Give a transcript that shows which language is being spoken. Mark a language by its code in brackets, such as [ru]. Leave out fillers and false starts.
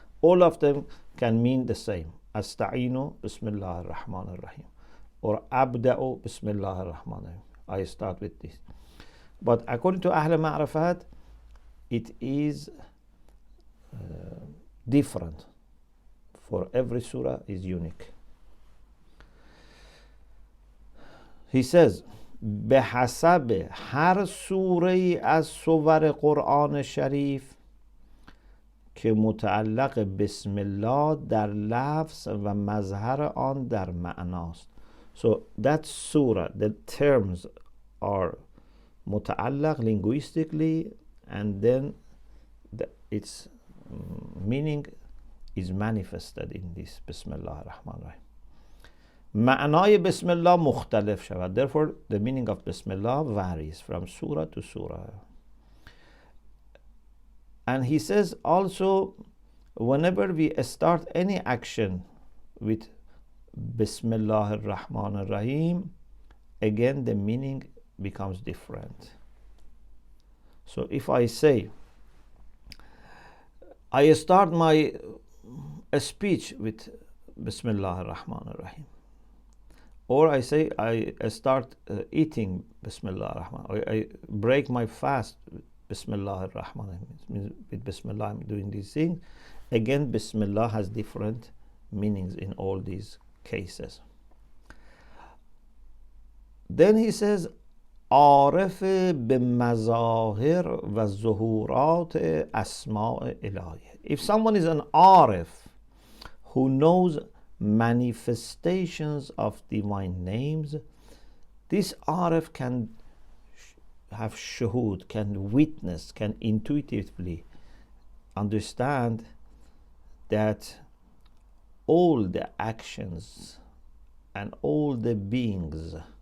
[en] All of them can mean the same. Asta'inu, Bismillah ar-Rahman ar-Rahim. Or Abda'u, Bismillah ar-Rahman ar-Rahim. I start with this. But according to Ahl Ma'rifat, it is different. For every surah is unique. He says, [fa] بحسب هر سوره از سور قرآن شریف که متعلق بسم الله در لفظ و مظهر آن در معناست. [en] So that surah, the terms are متعلق linguistically, and then its meaning is manifested in this Bismillah ar-Rahman ar-Rahim. [fa] معنای بسم الله مختلف شود. [en] Therefore, the meaning of Bismillah varies from surah to surah. And he says also, whenever we start any action with Bismillah ar-Rahman ar-Rahim, again the meaning becomes different. So if I say, I start my speech with Bismillah ar-Rahman ar-Rahim, or I say I start eating Bismillah ar-Rahman, or I break my fast with Bismillah ar-Rahman ar-Rahim, with Bismillah I'm doing these things. Again, Bismillah has different meanings in all these cases. Then he says, [fa] عارف بمظاهر و ظهورات اسماء الهیه. [en] If someone is an arif who knows manifestations of divine names, this arif can have shuhud, can witness, can intuitively understand that all the actions and all the beings,